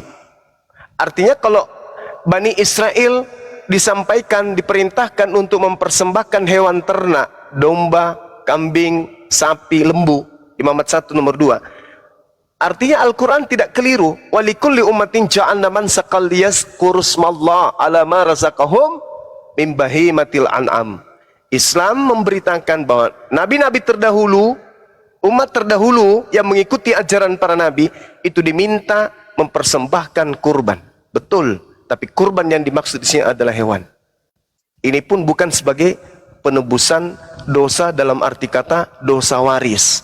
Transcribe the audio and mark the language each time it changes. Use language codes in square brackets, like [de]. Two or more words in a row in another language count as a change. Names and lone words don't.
[id] Artinya kalau Bani Israel disampaikan, diperintahkan untuk mempersembahkan hewan ternak, domba, kambing, sapi, lembu, imamat 1 nomor 2. Artinya Al-Quran tidak keliru. [ar] ولكل أمة جعلنا منسكا ليذكروا اسم الله على ما رزقهم من بهيمة الأنعام. [id] Islam memberitakan bahwa nabi-nabi terdahulu, umat terdahulu yang mengikuti ajaran para nabi itu diminta mempersembahkan kurban. Betul, tapi kurban yang dimaksud di sini adalah hewan. Ini pun bukan sebagai penebusan dosa dalam arti kata dosa waris.